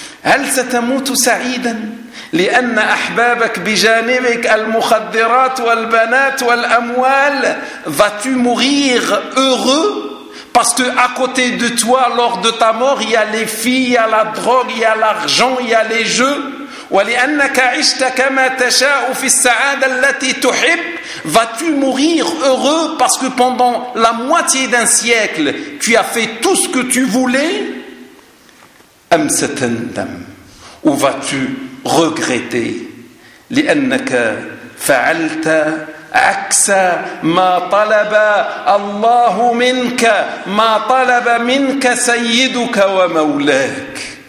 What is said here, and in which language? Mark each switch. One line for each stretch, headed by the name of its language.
Arabic: هل ستموت سعيدا لأن أحبابك بجانبك المخدرات والبنات والأموال؟
French: Vas-tu mourir heureux parce que à côté de toi, lors de ta mort, il y a les filles, il y a la drogue, il y a l'argent, il y a les jeux?
Arabic: ولأنك عشت كما تشاء في السعادة التي تحب.
French: Vas-tu mourir heureux parce que pendant la moitié d'un siècle, tu as fait tout ce que tu voulais?
Arabic: أم ستندم أو
French: vas-tu regretter
Arabic: لأنك فعلت عكس ما طلب الله منك ما طلب منك سيدك ومولاك